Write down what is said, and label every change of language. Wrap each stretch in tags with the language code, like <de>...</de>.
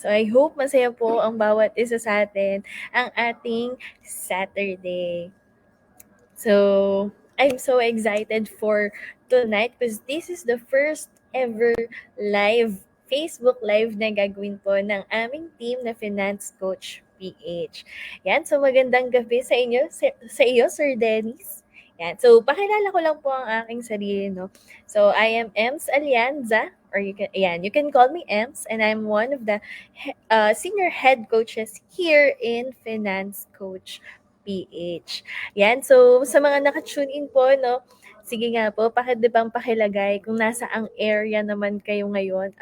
<tl>So, I hope masaya po ang bawat isa sa atin ang ating Saturday.</tl> <en>So, I'm so excited for tonight because this is the first ever live, Facebook Live</en> <tl>na gagawin po ng aming team</tl> <en>na Finance Coach PH.</en> <tl>Yan, so magandang gabi sa inyo, sa iyo, Sir Dennis. Yan, so pakilala ko lang po ang aking sarili, no?</tl> <en>So, I am Ems Alianza, or you can call me Ems, and I'm one of the senior head coaches here in Finance Coach PH.</en> <tl>Yan, so sa mga naka-tune in po 'no, sige nga po bang pakilagay kung nasa ang area naman kayo ngayon.</tl>